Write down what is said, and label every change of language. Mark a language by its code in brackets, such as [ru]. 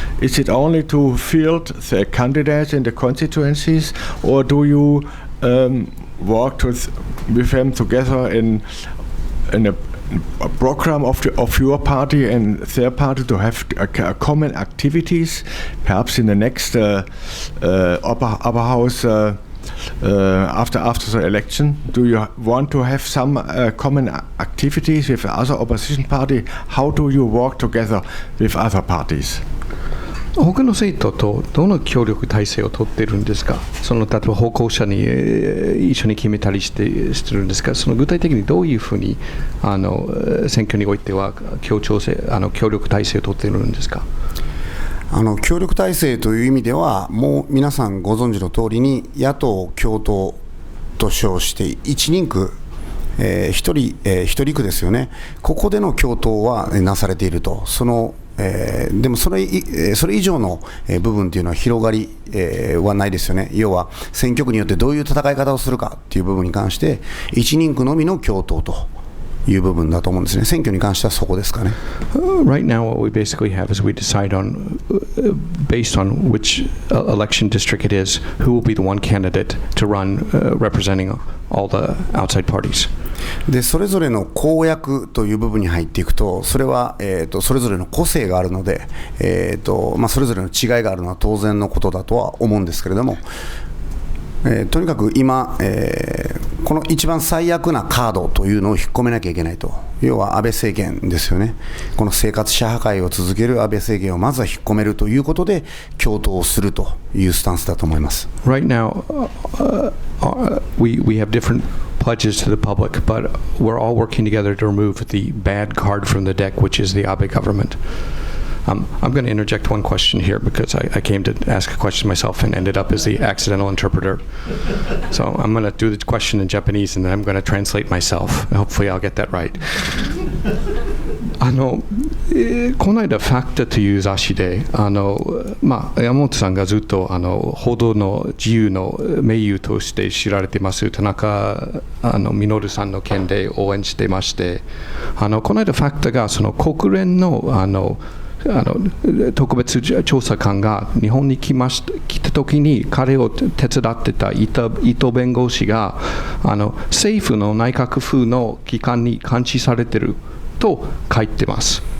[en] Is it only to field the candidates in the constituencies, or do you work with them together in a program of your party and their party to have common activities, perhaps in the next upper house after the election? Do you want to have some common activities with the other opposition party? How do you work together with other parties? [ja] 他の政党とどの協力体制を取っているんですか。例えば方向者に一緒に決めたりしてるんですか。具体的にどういうふうに選挙においては協力体制を取っているんですか。協力体制という意味では、もう皆さんご存知の通りに野党共闘と称して1人区一人区ですよね。ここでの共闘はなされていると。でもそれ以上の部分というのは広がりはないですよね。要は選挙区によってどういう戦い方をするかという部分に関して一人区のみの共闘という部分だと思うんですね。選挙に関してはそこですかね。 [en] Right now, what we basically have is we decide on, based on which election district it is, who will be the one candidate to run representing all the outside parties. [ja] でそれぞれの公約という部分に入っていくと、それは、それぞれの個性があるので、それぞれの違いがあるのは当然のことだとは思うんですけれども、とにかく今、この一番最悪なカードというのを引っ込めなきゃいけないと。要は安倍政権ですよね。この生活者破壊を続ける安倍政権をまずは引っ込めるということで共闘をするというスタンスだと思います。 [en] Right now, we have different pledges to the public, but we're all working together to remove the bad card from the deck, which is the Abe government. I'm going to interject one question here because I came to ask a question myself and ended up as the accidental interpreter. So I'm going to do the question in Japanese and then I'm going to translate myself. Hopefully I'll get that right. [ja] この間ファクタという雑誌で山本さんがずっと報道の自由の盟友として知られています田中稔さんの件で応援してまして、この間ファクタがその国連の特別調査官が日本に来た時に彼を手伝ってた伊藤弁護士が政府の内閣府の機関に監視されてると書いてます。